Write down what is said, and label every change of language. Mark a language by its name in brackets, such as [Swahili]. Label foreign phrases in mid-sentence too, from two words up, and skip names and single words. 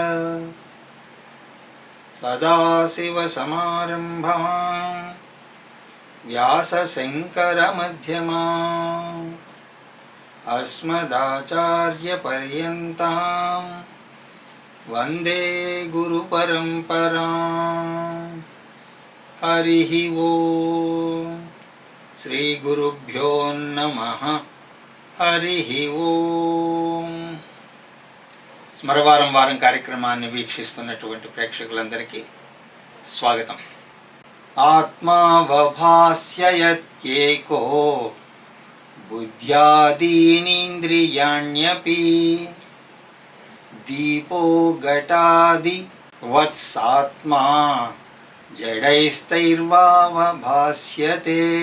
[Sanskrit] सदाशिवसमारम्भां व्यासशङ्करमध्यमाम् अस्मदाचार्यपर्यन्तां वन्दे गुरुपरम्पराम्। हरिः ओम्। श्रीगुरुभ्यो नमः। हरिः ओम्। [Telugu] స్మరవారం వారం కార్యక్రమాన్ని వీక్షిస్తున్నటువంటి ప్రేక్షకులందరికీ స్వాగతం. [Sanskrit] ఆత్మావభాస్యయేకో బుద్ధ్యాదీనింద్రియాణ్యపి దీపో ఘటాది వత్సాత్మా జడైస్తైర్వావభాస్యతే.